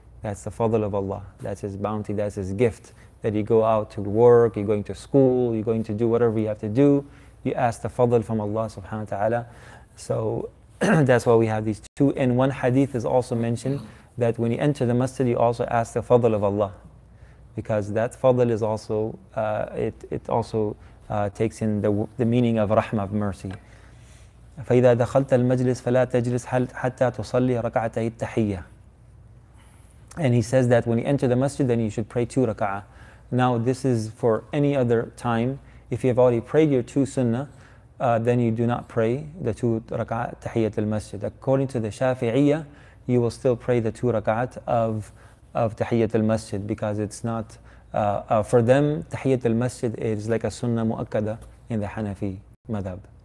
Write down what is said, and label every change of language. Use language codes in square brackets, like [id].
[en] That's the fadl of Allah. That's His bounty, that's His gift. That you go out to work, you're going to school, you're going to do whatever you have to do, you ask the fadl from Allah subhanahu wa ta'ala. So that's why we have these two. In one hadith is also mentioned that when you enter the masjid, you also ask the fadl of Allah. Because that fadl is also, it also takes in the meaning of rahmah, of mercy. [ar] فإذا دخلت المجلس فلا تجلس حتى تصلي ركعتي التحية. [en] And he says that when you enter the masjid, then you should pray 2 rak'ah. Now this is for any other time. If you have already prayed your 2 sunnah, then you do not pray the 2 rak'ah tahiyyat al-masjid. According to the Shafi'iyya, you will still pray the 2 rak'at of tahiyyat al-masjid, because it's not, for them, tahiyyat al-masjid is like a sunnah mu'akkada in the Hanafi madhab.